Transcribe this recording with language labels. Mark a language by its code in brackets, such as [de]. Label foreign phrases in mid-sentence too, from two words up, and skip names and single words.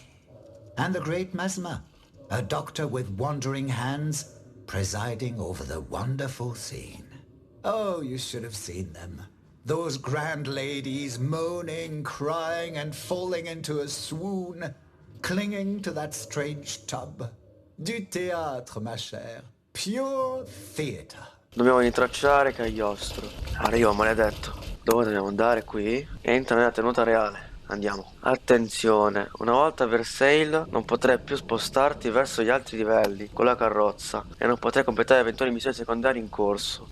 [en] And the great Mesmer, a doctor with wandering hands, presiding over the wonderful scene. Oh, you should have seen them. Those grand ladies moaning, crying, and falling into a swoon. clinging to that strange tub. [fr] Du théâtre, ma chère. [en] Pure theater. [it] Dobbiamo ritracciare Cagliostro. Arrivo, maledetto. Dove dobbiamo andare? Qui? Entra nella tenuta reale. Andiamo. Attenzione, una volta a Versailles non potrai più spostarti verso gli altri livelli con la carrozza e non potrai completare eventuali missioni secondarie in corso.